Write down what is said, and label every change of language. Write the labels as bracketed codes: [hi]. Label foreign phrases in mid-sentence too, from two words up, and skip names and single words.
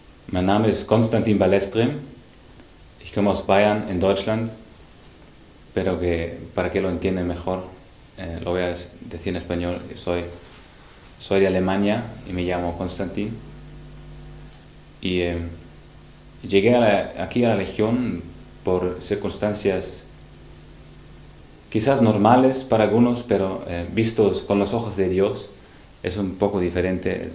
[de] Mein Name ist Konstantin Balestre. Ich komme aus Bayern in Deutschland, [es] pero que para que lo entiendan mejor, lo voy a decir en español. Soy de Alemania y me llamo Konstantin. Y llegué aquí a la Legión por circunstancias quizás normales para algunos, pero vistos con los ojos de Dios es un poco diferente.